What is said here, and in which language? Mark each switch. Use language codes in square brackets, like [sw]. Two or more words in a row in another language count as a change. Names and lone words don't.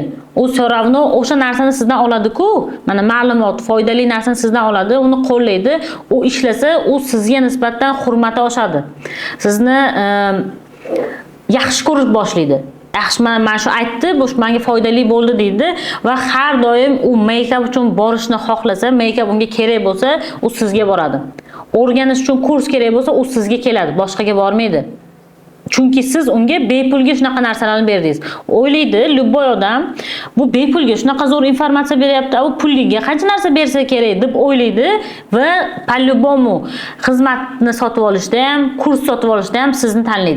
[uz] U [ru] все равно [uz] o'sha narsani sizdan oladi-ku. Mana ma'lumot, foydali narsani sizdan oladi, uni qo'llaydi. U ishlasa, u sizga nisbatan hurmati oshadi. Sizni yaxshi ko'rib boshlaydi. Yaxshi, mana shu aytdi, bu menga foydali bo'ldi deydi va har doim u make-up uchun borishni xohlasa, make-up unga kerak bo'lsa, u sizga boradi. O'rganish uchun kurs kerak bo'lsa, u sizga keladi, boshqaga bormaydi. Chunki siz unga bepulga shunaqa narsalarni berdingiz. O'ylaydi, любой odam bu bepulga shunaqa zo'r informatsiya beryapti, bu puliga qancha narsa bersa kerak deb o'ylaydi va по-любому xizmatni sotib olishda ham, kurs sotib olishda ham sizni tanlaydi.